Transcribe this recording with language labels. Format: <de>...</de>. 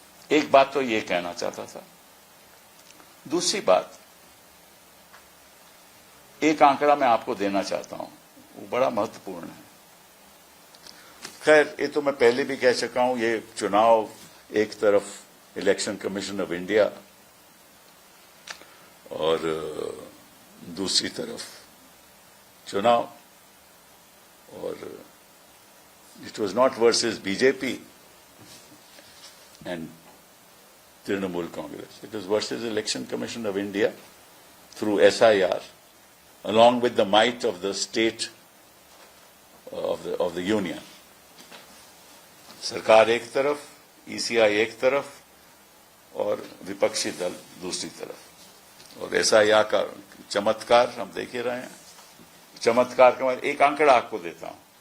<hi>एक बात तो ये कहना चाहता था। दूसरी बात, एक आंकड़ा मैं आपको देना चाहता हूं, वो बड़ा महत्वपूर्ण है। खैर, ये तो मैं पहले भी कह चुका हूं। ये चुनाव एक तरफ इलेक्शन कमीशन ऑफ इंडिया और दूसरी तरफ चुनाव।</hi> <en>और it was not versus BJP and Trinamool Congress. It was versus Election Commission of India through SIR, along with the might of the state of the union.</en> <hi>सरकार एक तरफ, ECI एक तरफ और विपक्षी दल दूसरी तरफ। और SIR का चमत्कार हम देख ही रहे हैं। चमत्कार का मैं एक आंकड़ा आपको देता हूं।</hi>